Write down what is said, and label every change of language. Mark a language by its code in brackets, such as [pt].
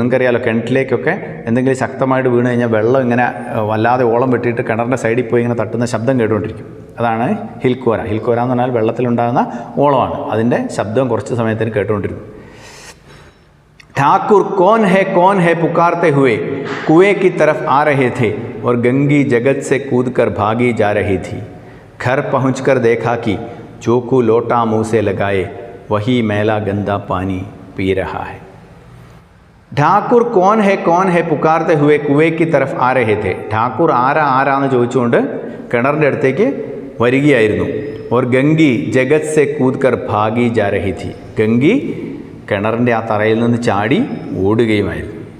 [ml] നിങ്ങൾക്കറിയാലോ, കിണറ്റിലേക്കൊക്കെ എന്തെങ്കിലും ശക്തമായിട്ട് വീണ് കഴിഞ്ഞാൽ വെള്ളം ഇങ്ങനെ വല്ലാതെ ഓളം വെട്ടിയിട്ട് കിണറിൻ്റെ സൈഡിൽ പോയി ഇങ്ങനെ തട്ടുന്ന ശബ്ദം കേട്ടുകൊണ്ടിരിക്കും. അതാണ് ഹിൽക്കോര. ഹിൽക്കോര എന്ന് പറഞ്ഞാൽ വെള്ളത്തിലുണ്ടാകുന്ന ഓളമാണ്. അതിൻ്റെ ശബ്ദം കുറച്ച് സമയത്തിന് കേട്ടുകൊണ്ടിരുന്നു. [hi] ठाकुर कौन है पुकारते हुए कुएं की तरफ आ रहे थे और गंगी जगत से कूदकर भागी जा रही थी. घर पहुंचकर देखा कि जोकू लोटा मुँह से लगाए वही मैला गंदा पानी पी रहा है. ഠാക്കൂർ കോൻ ഹെ പുക്കാർത്തെ ഹുവേ കുവേ തരഫ് ആ രഹേ ഥേ. [ml] ഠാക്കൂർ ആരാന്ന് ചോദിച്ചുകൊണ്ട് കിണറിൻ്റെ അടുത്തേക്ക് വരികയായിരുന്നു. [hi] ഓർ ഗംഗി ജഗത് സെ കൂദ്കർ ഭാഗി ജാ രഹി ഥി. [ml] ഗംഗി കിണറിൻ്റെ ആ തറയിൽ നിന്ന് ചാടി ഓടുകയുമായിരുന്നു.